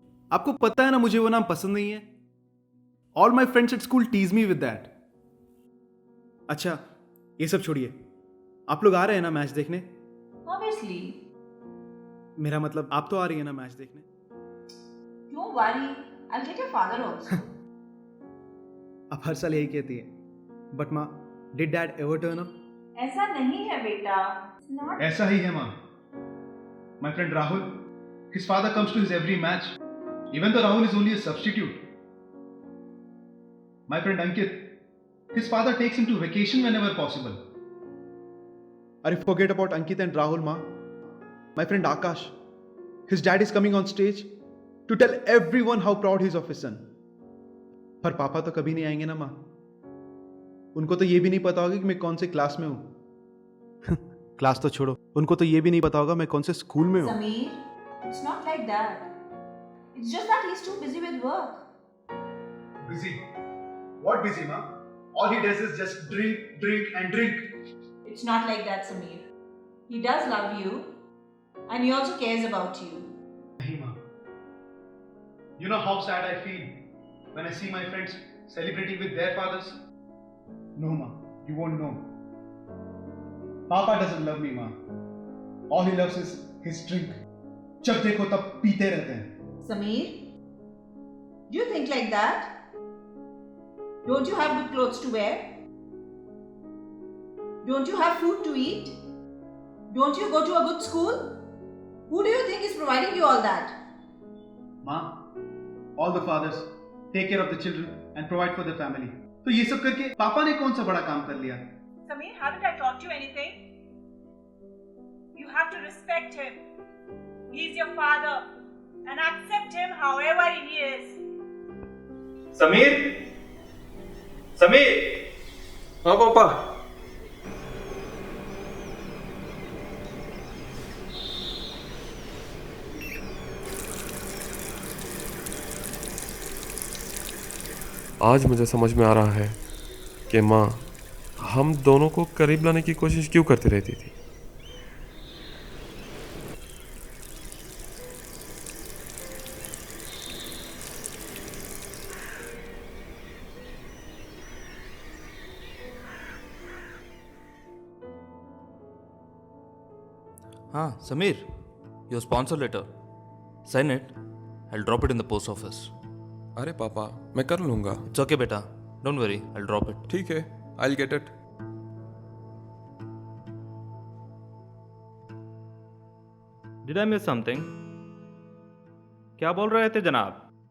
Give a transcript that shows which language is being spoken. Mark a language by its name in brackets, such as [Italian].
[Hindi] आपको पता है ना मुझे वो नाम पसंद नहीं है। [English] All my friends at school tease me with that. [Hindi] अच्छा, ये सब छोड़िए, आप लोग आ रहे हैं ना मैच देखने? [English] Obviously. [Hindi] मेरा मतलब आप तो आ रही है ना मैच देखने? [English] Don't worry, I'll get your father also. [Hindi] आप हर साल यही कहती है, [English] But माँ, did dad ever turn up? [Hindi] ऐसा नहीं है बेटा. [English] It's not. [Hindi] ऐसा ही है माँ। [English] My friend Rahul, his father comes to his every match, even though Rahul is only a substitute. My friend Ankit, his father takes him to vacation whenever possible. Are you forget about Ankit and Rahul, ma? My friend Akash, his dad is coming on stage to tell everyone how proud he is of his son. [Hindi] पर पापा तो कभी नहीं आएंगे ना माँ। उनको तो ये भी नहीं पता होगा कि मैं कौन से क्लास में हूँ। क्लास तो छोड़ो, उनको तो ये भी नहीं पता होगा मैं कौन से स्कूल में हूँ। [English] Sameer, it's not like that. It's just that he's too busy with work. Busy? What busy, ma? All he does is just drink and drink. It's not like that, Sameer. He does love you, and he also cares about you. [Hindi] Nahi, ma. [English] You know how sad I feel when I see my friends celebrating with their fathers? No, ma. You won't know. Papa doesn't love me, ma. All he loves is his drink. [Hindi] जब देखो तब पीते रहते हैं। [English] Sameer, do you think like that? Don't you have good clothes to wear? Don't you have food to eat? Don't you go to a good school? Who do you think is providing you all that? Ma, all the fathers take care of the children and provide for the family. [Hindi] तो ये सब करके पापा ने कौन सा बड़ा काम कर लिया? [English] Sameer, haven't I taught you anything? You have to respect him. He's your father and accept him however he is. [Hindi] Sameer, Sameer. हाँ पापा। आज मुझे समझ में आ रहा है कि माँ हम दोनों को करीब लाने की कोशिश क्यों करती रहती थी। हाँ Sameer, [English] Your sponsor letter. Sign it. I'll drop it in the post office. [Hindi] अरे पापा, मैं कर लूँगा. [English] It's okay, beta. Don't worry. I'll drop it. [Hindi] ठीक है, [English] I'll get it. Did I miss something? [Hindi] क्या बोल रहे थे जनाब?